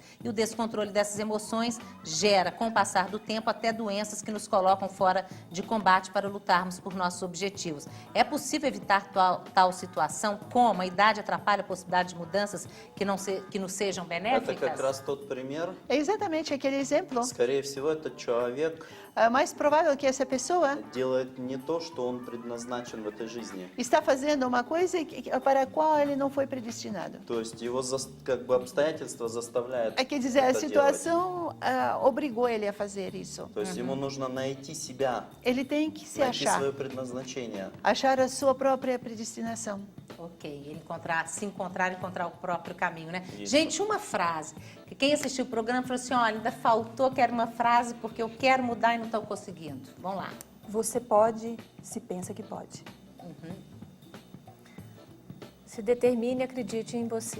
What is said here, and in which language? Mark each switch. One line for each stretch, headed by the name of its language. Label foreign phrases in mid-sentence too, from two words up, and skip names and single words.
Portuguese: E o descontrole dessas emoções gera, com o passar do tempo, até doenças que nos colocam fora de combate para lutarmos por nossos objetivos. É possível evitar tal situação? Como? A idade atrapalha a possibilidade de mudanças que nos sejam
Russian: Это
Portuguese: benéficas?
Russian: как раз тот пример.
Portuguese: É exatamente aquele exemplo.
Russian: Скорее всего, этот человек
Portuguese: Mais provável que essa pessoa
Russian: делает не то, что он предназначен в этой жизни.
Portuguese: está fazendo uma coisa para a qual ele não foi predestinado.
Russian: То есть его как бы обстоятельства заставляют
Portuguese: Quer dizer, a
Russian: это делать.
Portuguese: situação obrigou ele a fazer isso.
Russian: То есть ему нужно найти себя,
Portuguese: Ele tem que se
Russian: найти
Portuguese: achar,
Russian: свое предназначение.
Portuguese: achar a sua própria predestinação. Ok, ele encontrar o próprio caminho, né? Isso. Gente, uma frase. Que quem assistiu o programa falou assim, olha, ainda faltou, quero uma frase porque eu quero mudar e não estou conseguindo. Vamos lá. Você pode, se pensa que pode. Se determine e acredite em você.